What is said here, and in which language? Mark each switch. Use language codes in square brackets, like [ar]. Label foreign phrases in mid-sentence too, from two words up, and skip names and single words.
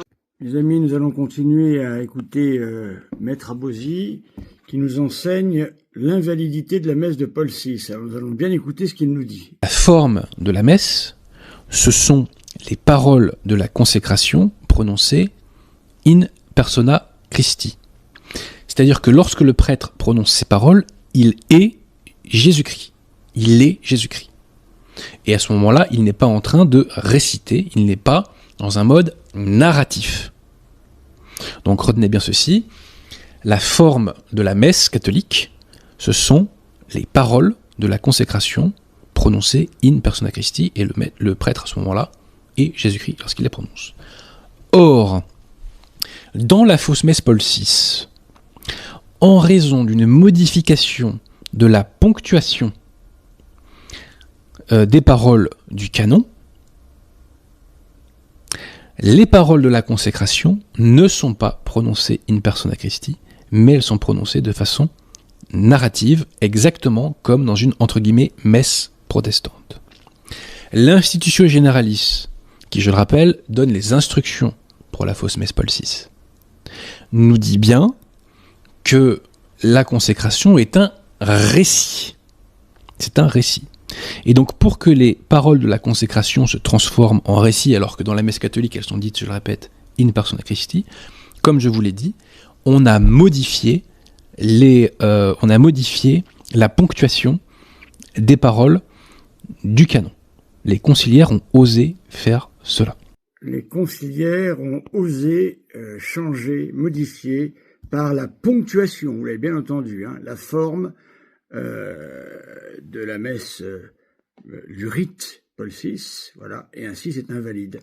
[fr] Les amis, nous allons continuer à écouter Maître Abosi qui nous enseigne l'invalidité de la messe de Paul VI. Alors nous allons bien écouter ce qu'il nous dit. La forme de la messe, ce sont les paroles de la consécration prononcées [la] in persona Christi. [fr] C'est-à-dire que lorsque le prêtre prononce ces paroles, il est Jésus-Christ. Il est Jésus-Christ. Et à ce moment-là, il n'est pas en train de réciter, il n'est pas dans un mode narratif. Donc retenez bien ceci, la forme de la messe catholique, ce sont les paroles de la consécration prononcées [la] in persona Christi, [fr] et le prêtre à ce moment-là est Jésus-Christ lorsqu'il les prononce. Or, dans la fausse messe Paul VI, en raison d'une modification de la ponctuation des paroles du canon, les paroles de la consécration ne sont pas prononcées [la] in persona Christi, [fr] mais elles sont prononcées de façon narrative, exactement comme dans une, entre guillemets, messe protestante. L'Institutio Generalis, qui, je le rappelle, donne les instructions pour la fausse messe Paul VI, nous dit bien que la consécration est un récit. C'est un récit. Et donc, pour que les paroles de la consécration se transforment en récit, alors que dans la messe catholique, elles sont dites, je le répète, [la] in persona Christi, [fr] comme je vous l'ai dit, on a modifié la ponctuation des paroles du canon. Les conciliaires ont osé faire cela. Les conciliaires ont osé changer, modifier par la ponctuation, vous l'avez bien entendu, hein, la forme de la messe du rite Paul VI, voilà, et ainsi c'est invalide.